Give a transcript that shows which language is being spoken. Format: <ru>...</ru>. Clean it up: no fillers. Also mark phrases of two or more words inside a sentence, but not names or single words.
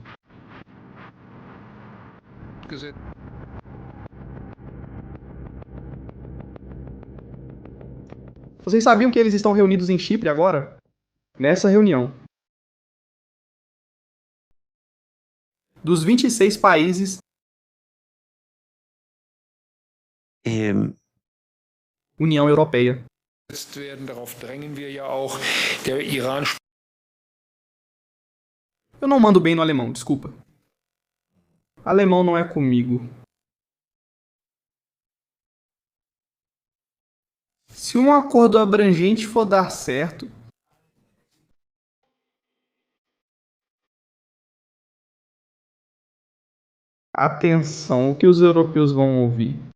<pt>Vocês sabiam que eles estão reunidos em Chipre agora? Nessa reunião. Dos 26 países, União Europeia.</pt> <de>Darauf drängen wir ja auch. Der Iran.</de> <pt>Eu não mando bem no alemão, desculpa. Alemão não é comigo. Se um acordo abrangente for dar certo, atenção, o que os europeus vão ouvir.</pt>